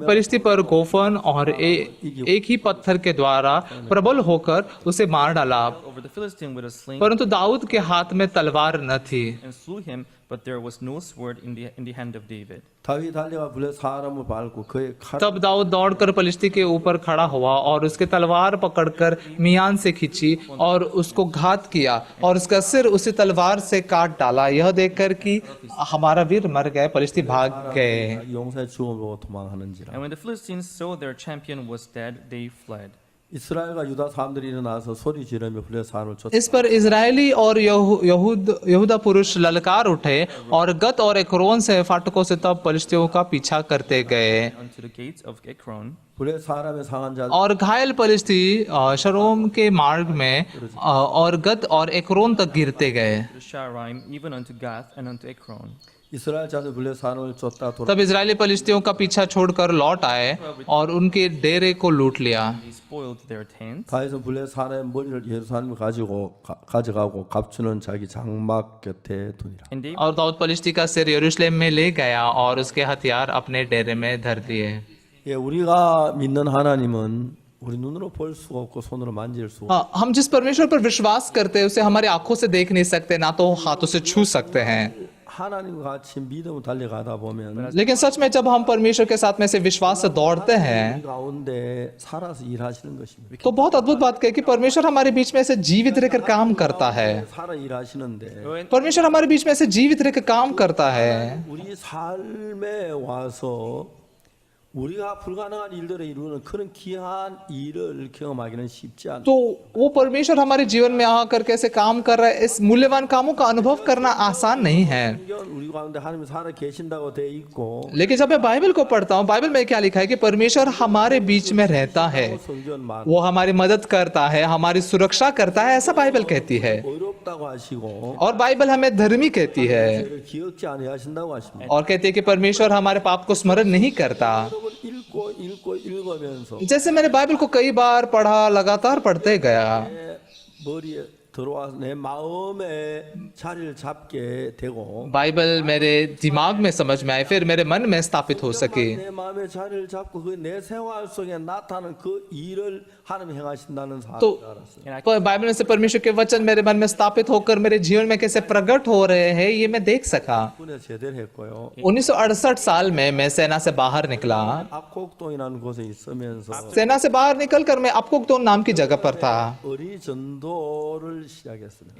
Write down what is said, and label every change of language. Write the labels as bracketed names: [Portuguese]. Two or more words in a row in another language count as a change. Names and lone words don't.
[Hindi] पलिश्ती पर गोफन और एक ही पत्थर के द्वारा प्रबल होकर उसे मार डाला, [English] over the Philistine with a sling [Hindi] परंतु दाऊद के हाथ में तलवार न थी। [English] and slew him, but there was no sword in the hand of David. [Korean] 다윗 달려가 블레 사람을 밟고 그의 칼 [Hindi] तब दाऊद दौड़कर पलिश्ती के ऊपर खड़ा हुआ और उसके तलवार पकड़कर मियान से खींची और उसको घात किया और उसका सिर उसी तलवार से काट डाला। यह देखकर कि हमारा वीर मर गए, पलिश्ती भाग गए। [Korean] 용사의 죽음을 보고 도망하는지라. [English] And when the Philistines saw their champion was dead, they fled. [Korean] 이스라엘과 유다 사람들이 일어나서 소리 지르며 블레 사람을 쫓아 [Hindi] इस पर इजरायली और यहूदा पुरुष ललकार उठे और गत और एक्रोन से फाटकों से तब पलिश्तियों का पीछा करते गए, [English] Unto the gates of Ekron, [Korean] 블레 사람의 상한 자 [Hindi] और घायल पलिश्ती शरोम के मार्ग में और गत और एक्रोन तक गिरते गए। [English] to Sharaim, even unto Gath and unto Ekron. [Korean] 이스라엘 자손 블레 사람을 쫓다 돌아 [Hindi] तब इजरायली पलिश्तियों का पीछा छोड़कर लौट आए और उनके डेरे को लूट लिया। [English] They spoiled their tents. [Korean] 다윗은 블레 사람의 머리를 예루살렘에 가져가고 값주는 자기 장막 곁에 두니라. [English] And David [Hindi] और दाऊद पलिश्ती का सिर यरूशलेम में ले गया और उसके हथियार अपने डेरे में धर दिए। [Korean] 예, 우리가 믿는 하나님은 우리 눈으로 볼 수가 없고 손으로 만질 수가 없고 [Hindi] हम जिस परमेश्वर पर विश्वास करते हैं उसे हमारी आंखों से देख नहीं सकते, ना तो हाथों से छू सकते हैं। [Korean] 하나님과 같이 믿음으로 달려가다 보면 [Hindi] लेकिन सच में जब हम परमेश्वर के साथ में से विश्वास से दौड़ते हैं [Korean] 이 가운데 살아서 일하시는 것입니다. [Hindi] तो बहुत अद्भुत बात है कि परमेश्वर हमारे बीच में से जीवित रहकर काम करता है। [Korean] 살아 일하시는데 [Hindi] परमेश्वर हमारे बीच में से जीवित रहकर काम करता है। [Korean] 우리 삶에 와서 우리가 불가능한 일들을 이루는 그런 귀한 일을 경험하기는 쉽지 않다. [Hindi] तो वो परमेश्वर हमारे जीवन में आकर कैसे काम कर रहा है, इस मूल्यवान कामों का अनुभव करना आसान नहीं है। [Korean] 우리 가운데 하나님 살아 계신다고 돼 있고 [Hindi] लेकिन जब मैं बाइबल को पढ़ता हूँ, बाइबल में क्या लिखा है कि परमेश्वर हमारे बीच में रहता है, [Korean] 성전 만 [Hindi] वो हमारी मदद करता है, हमारी सुरक्षा करता है, ऐसा बाइबल कहती है। [Korean] 의롭다고 하시고 [Hindi] और बाइबल हमें धर्मी कहती है [Korean] 죄를 기억지 아니하신다고 하십니다. [Hindi] और कहती है कि परमेश्वर हमारे पाप को स्मरण नहीं करता। [Korean] 여러분 읽고 읽으면서 [Hindi] जैसे मैंने बाइबल को कई बार पढ़ा, लगातार पढ़ते गया, [Korean] 내 머리에 들어와서 내 마음에 자리를 잡게 되고 [Hindi] बाइबल मेरे दिमाग में समझ में आए, फिर मेरे मन में स्थापित हो सके। [Korean] 내 마음에 자리를 잡고 그 내 생활 속에 나타나는 그 일을 하나님 행하신다는 [Hindi] तो [Korean] 사실을 알았어요. [Hindi] पर बाइबल में से परमेश्वर के वचन मेरे मन में स्थापित होकर मेरे जीवन में कैसे प्रकट हो रहे हैं, ये मैं देख सका। [Korean] 군에 제대를 했고요. [Hindi] 1968 साल में मैं सेना से बाहर निकला। [Korean] 압곡동이라는 곳에 있으면서 [Hindi] सेना से बाहर निकलकर मैं अपकोकदोन नाम की जगह पर था [Korean] 어린이 전도를 시작했습니다.